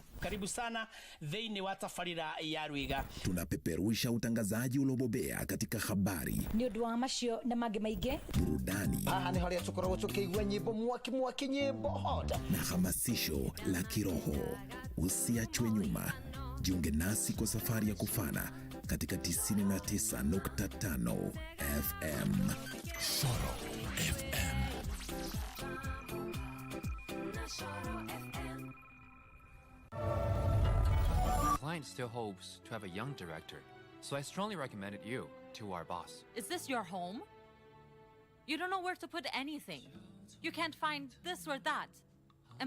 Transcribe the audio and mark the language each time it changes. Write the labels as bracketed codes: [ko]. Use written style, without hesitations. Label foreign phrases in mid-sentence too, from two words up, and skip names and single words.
[sw] Karibu sana [ki] thĩinĩ wa tabarĩra ya Rwiga. [sw] Tunapeperusha utangazaji uliobobea katika habari, [ki] nĩ ũndũ wa macio na mangĩ maingĩ, [sw] burudani, [ki] haha nĩ harĩa tũkoragwo tũkĩigua nyĩmbo mwaki nyĩmbo hot [sw] na hamasisho la kiroho. Usiachwe nyuma. Jiunge nasi kwa safari ya kufana katika 99.5 FM. Shoro FM. [en] Client still hopes to have a young director, so I strongly recommended you to our boss. Is this your home? You don't know where to put anything. You can't find this or that.